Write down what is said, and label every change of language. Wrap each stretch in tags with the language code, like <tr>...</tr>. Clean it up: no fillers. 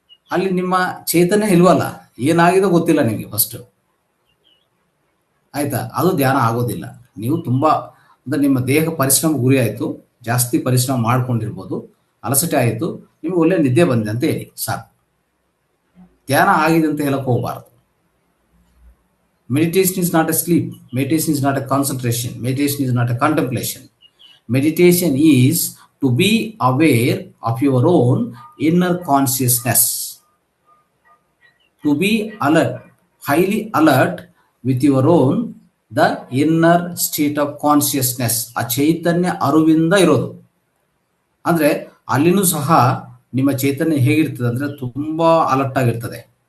<kn>ಅಲ್ಲಿ ನಿಮ್ಮ ಚೈತನ್ಯ ಇಲ್ವಲ್ಲ, ಏನಾಗಿದೋ ಗೊತ್ತಿಲ್ಲ ನಿಮಗೆ ಫಸ್ಟು. ಆಯಿತಾ? ಅದು ಧ್ಯಾನ ಆಗೋದಿಲ್ಲ. ನೀವು ತುಂಬ ಅಂದರೆ ನಿಮ್ಮ ದೇಹ ಪರಿಶ್ರಮ ಗುರಿ ಆಯಿತು, ಜಾಸ್ತಿ ಪರಿಶ್ರಮ ಮಾಡ್ಕೊಂಡಿರ್ಬೋದು, ಅಲಸಟೆ ಆಯಿತು, ನಿಮಗೆ ಒಳ್ಳೆ ನಿದ್ದೆ ಬಂದಿದೆ ಅಂತ ಹೇಳಿ ಸಾಕು. ಧ್ಯಾನ ಆಗಿದೆ ಅಂತ ಹೇಳಕ್ಕೆ ಹೋಗಬಾರ್ದು.</kn> <en>Meditation is not a sleep. Meditation is not a concentration. Meditation is not a contemplation. Meditation is to be aware of your own inner consciousness. To be alert, highly alert with your own, the inner state of consciousness.</en> <kn>ಆ ಚೈತನ್ಯ ಅರಿವಿಂದ ಇರೋದು. ಅಂದರೆ ಅಲ್ಲಿನೂ ಸಹ ನಿಮ್ಮ ಚೈತನ್ಯ ಹೇಗಿರ್ತದೆ ಅಂದರೆ ತುಂಬ alert ಆಗಿರ್ತದೆ.</kn>